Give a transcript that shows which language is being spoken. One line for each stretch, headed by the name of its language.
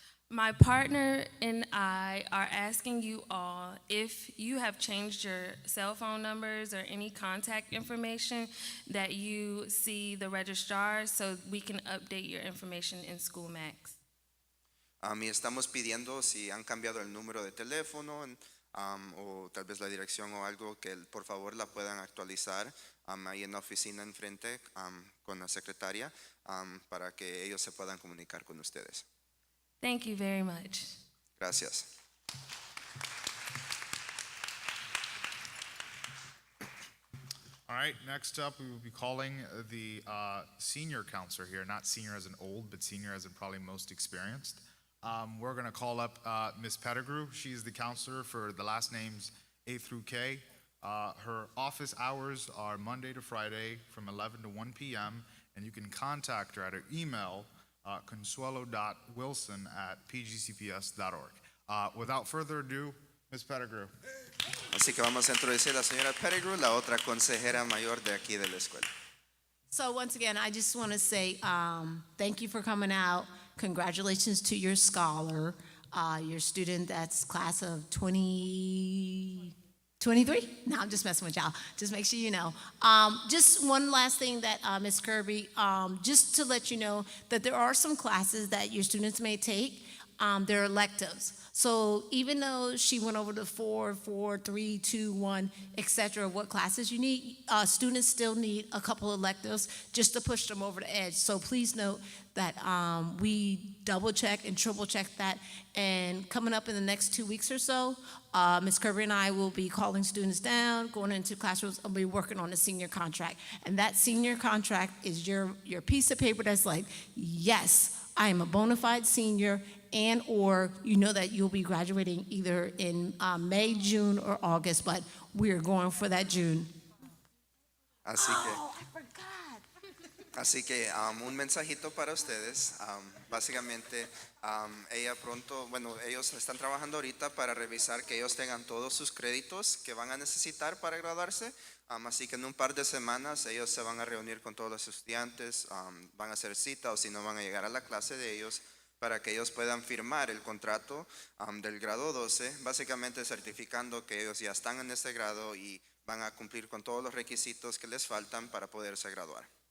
English: My partner and I are asking you all if you have changed your cell phone numbers or any contact information that you see the registrar so we can update your information in SchoolMax.
Spanish: Y estamos pidiendo si han cambiado el número de teléfono o tal vez la dirección o algo, que por favor la puedan actualizar ahí en la oficina enfrente con la secretaria para que ellos se puedan comunicar con ustedes.
English: Thank you very much.
Spanish: Gracias.
English: All right, next up, we will be calling the senior counselor here, not senior as in old, but senior as in probably most experienced. We're going to call up Ms. Pettigrew. She's the counselor for the last names A through K. Her office hours are Monday to Friday from 11 to 1 p.m., and you can contact her at her email, consuelo.wilson@pgcps.org. Without further ado, Ms. Pettigrew.
Spanish: Así que vamos a introducir a la señora Pettigrew, la otra consejera mayor de aquí de la escuela.
English: So once again, I just want to say thank you for coming out. Congratulations to your scholar, your student that's class of 2023? No, I'm just messing with y'all. Just make sure you know. Just one last thing that Ms. Kirby, just to let you know that there are some classes that your students may take. They're electives. So even though she went over the 4, 3, 2, 1, etc., what classes you need, students still need a couple of electives just to push them over the edge. So please note that we double check and triple check that. And coming up in the next 2 weeks or so, Ms. Kirby and I will be calling students down, going into classrooms, and be working on a senior contract. And that senior contract is your piece of paper that's like, yes, I am a bona fide senior, and or you know that you'll be graduating either in May, June, or August, but we are going for that June.
Spanish: Así que,
English: I forgot.
Spanish: así que un mensajito para ustedes. Básicamente, ella pronto, bueno, ellos están trabajando ahorita para revisar que ellos tengan todos sus créditos que van a necesitar para graduarse. Así que en un par de semanas ellos se van a reunir con todos los estudiantes, van a hacer cita, o si no van a llegar a la clase de ellos, para que ellos puedan firmar el contrato del grado 12, básicamente certificando que ellos ya están en ese grado y van a cumplir con todos los requisitos que les faltan para poderse graduar.